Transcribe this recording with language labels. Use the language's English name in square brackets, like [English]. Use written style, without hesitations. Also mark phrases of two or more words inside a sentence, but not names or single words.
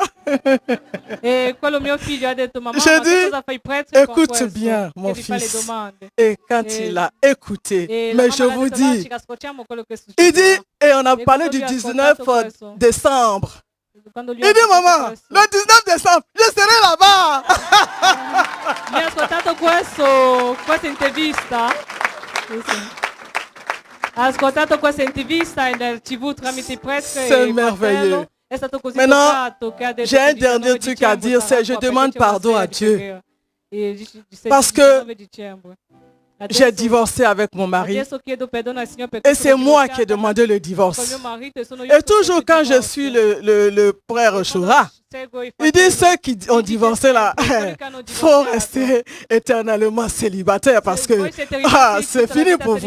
[French] J'ai dit, écoute bien mon fils. Et quand il a écouté, mais je vous dis, il dit, et on a parlé du 19 décembre. Il dit, maman, le 19 décembre, je serai là-bas. [Italian] Mi ha ascoltato questa intervista. Ha ascoltato questa intervista nel TV tramite i preti. [French] C'est merveilleux. Maintenant, j'ai un dernier truc à dire, c'est je demande pardon à Dieu. Parce que j'ai divorcé avec mon mari et c'est moi qui ai demandé le divorce. Et toujours quand je suis le frère Choura, il dit ceux qui ont divorcé là, il faut rester éternellement célibataire parce que c'est fini pour vous.